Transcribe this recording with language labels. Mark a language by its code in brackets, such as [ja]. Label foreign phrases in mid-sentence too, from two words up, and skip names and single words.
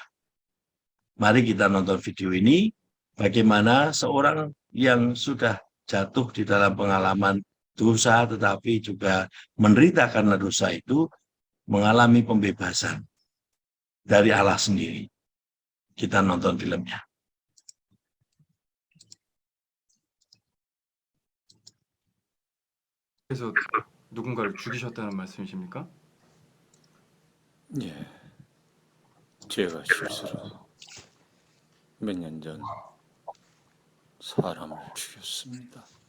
[id] Mari kita nonton video ini, bagaimana seorang yang sudah jatuh di dalam pengalaman dosa tetapi juga menderita karena dosa itu mengalami pembebasan dari Allah sendiri. Kita nonton filmnya. [ko] 그래서 누군가를 죽이셨다는 말씀이십니까? 예, 제가 실수로 몇 년 전 사람을 죽였습니다.